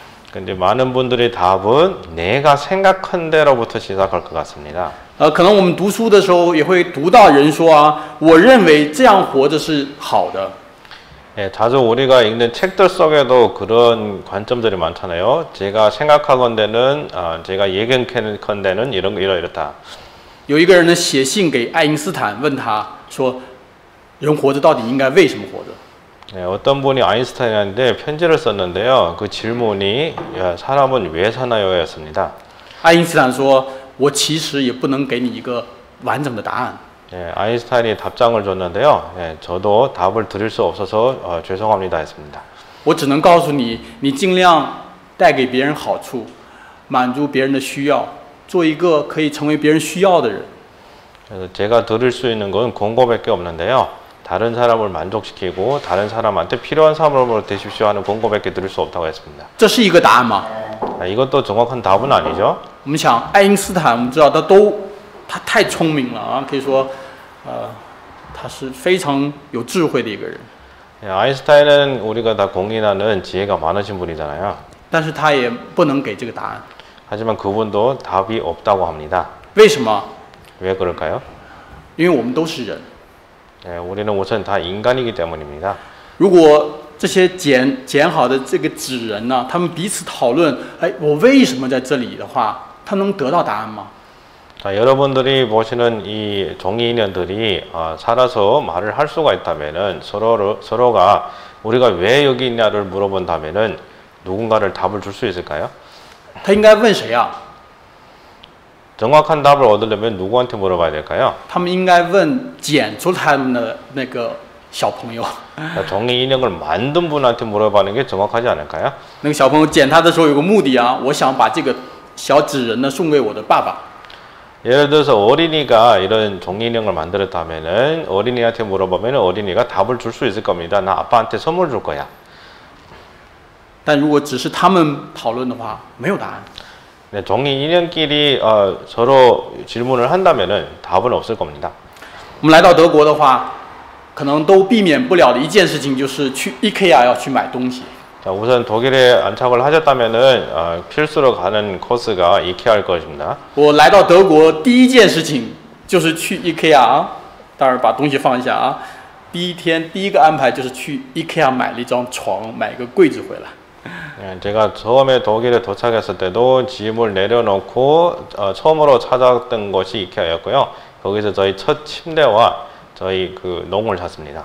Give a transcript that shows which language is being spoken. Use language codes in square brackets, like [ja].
[ko] 근데 많은 분들의 답은 내가 생각한 대로부터 시작할 것 같습니다. [zh] 可能我们读书的时候也会读到人说啊，我认为这样活着是好的。 [ko] 예, 자주 우리가 읽는 책들 속에도 그런 관점들이 많잖아요. 제가 생각하건대는, 제가 예견컨대는 이렇다. [zh] 有一个人呢写信给爱因斯坦，问他说，人活着到底应该为什么活着？ [ko] 예, 어떤 분이 아인슈타인한테 편지를 썼는데요. 그 질문이 사람은 왜 사나요? 였습니다. [zh] 爱因斯坦说，我其实也不能给你一个完整的答案。 [ko] 예, 아인슈타인이 답장을 줬는데요. 예, 저도 답을 드릴 수 없어서 죄송합니다 했습니다. [zh] 我只能告诉你，你尽量带给别人好处，满足别人的需要，做一个可以成为别人需要的人。 [ko] 그래서 제가 드릴 수 있는 건 공고밖에 없는데요. 다른 사람을 만족시키고 다른 사람한테 필요한 사람으로 되십시오 하는 공고밖에 드릴 수 없다고 했습니다. [zh] 这是一个答案吗？ [ko] 이것도 정확한 답은 아니죠. [zh] 我们想，爱因斯坦，我们知道他太聪明了啊，可以说，他是非常有智慧的一个人。 [ko] 예, 아인슈타인은 우리가 다 공인하는 지혜가 많으신 분이잖아요. [zh] 但是他也不能给这个答案。 [ko] 하지만 그분도 답이 없다고 합니다. [zh] 为什么？ [ko] 왜 그럴까요? [zh] 因为我们都是人。 [ko] 예, 우리는 우선 다 인간이기 때문입니다. [zh] 如果这些剪好的这个纸人呢，他们彼此讨论，哎，我为什么在这里的话，他能得到答案吗？ [ko] 자, 여러분들이 보시는 이 종이 인연들이 살아서 말을 할 수가 있다면은 서로가 우리가 왜 여기 있냐를 물어본다면은 누군가를 답을 줄 수 있을까요? [zh] 他应该问谁啊？ [ko] 정확한 답을 얻으려면 누구한테 물어봐야 될까요? [zh] 他们应该问剪出他们的那个小朋友， [ko] 종이 인형을 만든 분한테 물어보는 게 정확하지 않을까요? [zh] 那个小朋友捡它的时候有个目的啊，我想把这个小纸人呢送给我的爸爸。 [ko] 예를 들어서 어린이가 이런 종이 인형을 만들었다면은 어린이한테 물어보면 어린이가 답을 줄 수 있을 겁니다. 나 아빠한테 선물 줄 거야. [zh] 但如果只是他们讨论的话，没有答案。 [ko] 네, 종이 인형끼리 서로 질문을 한다면은 답은 없을 겁니다. [zh] 我们来到德国的话，可能都避免不了的一件事情就是去 IKEA 要去买东西。 [ko] 자, 우선 독일에 안착을 하셨다면은 필수로 가는 코스가 이케아일 것입니다. [zh] 我来到德国第一件事情就是去 IKEA 啊，当然把东西放一下啊。第一天第一个安排就是去 IKEA 买了一张床，买个柜子回来。 [ko] 제가 처음에 독일에 도착했을 때도 짐을 내려놓고 처음으로 찾았던 곳이 이케아였고요. 거기서 저희 첫 침대와 저희 그 농을 샀습니다.